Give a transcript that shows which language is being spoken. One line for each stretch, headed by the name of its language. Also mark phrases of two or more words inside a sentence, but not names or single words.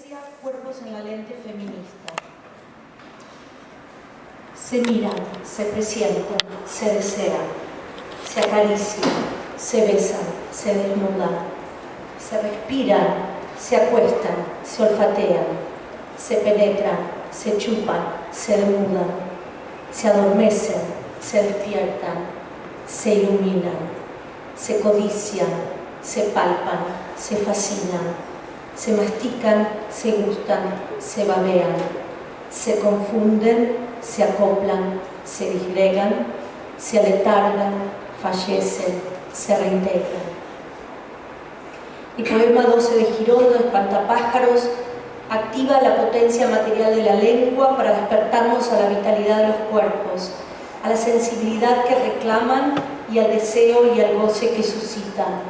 Spanish: Cuerpos en la lente feminista. Se miran, se presienten, se desean, se acarician, se besan, se desnudan, se respiran, se acuestan, se olfatean, se penetran, se chupan, se desnudan, se adormecen, se despiertan, se iluminan, se codician, se palpan, se fascinan, se mastican, se gustan, se babean, se confunden, se acoplan, se disgregan, se aletargan, fallecen, se reintegran. El poema 12 de Girondo, Espantapájaros, activa la potencia material de la lengua para despertarnos a la vitalidad de los cuerpos, a la sensibilidad que reclaman y al deseo y al goce que suscitan.